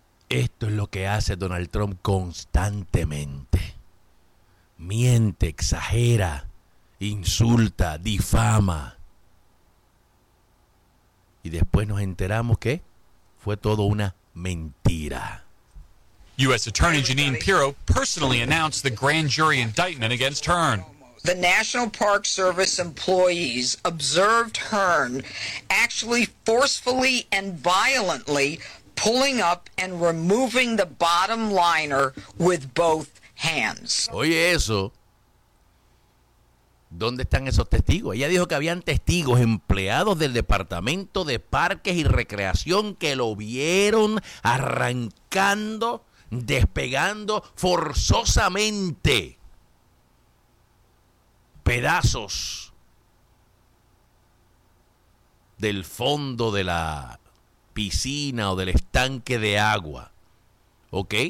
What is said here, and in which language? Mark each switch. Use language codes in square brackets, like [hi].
[es] Esto es lo que hace Donald Trump constantemente. Miente, exagera, insulta, difama. Y después nos enteramos que fue todo una mentira. [en] U.S. Attorney Jeanine Pirro personally announced the grand jury indictment against Hearn. The National Park Service employees observed Hearn actually forcefully and violently pulling up and removing the bottom liner with both hands. [es] Oye eso. ¿Dónde están esos testigos? Ella dijo que habían testigos, empleados del Departamento de Parques y Recreación, que lo vieron arrancando, despegando forzosamente pedazos del fondo de la piscina o del estanque de agua. ¿Ok?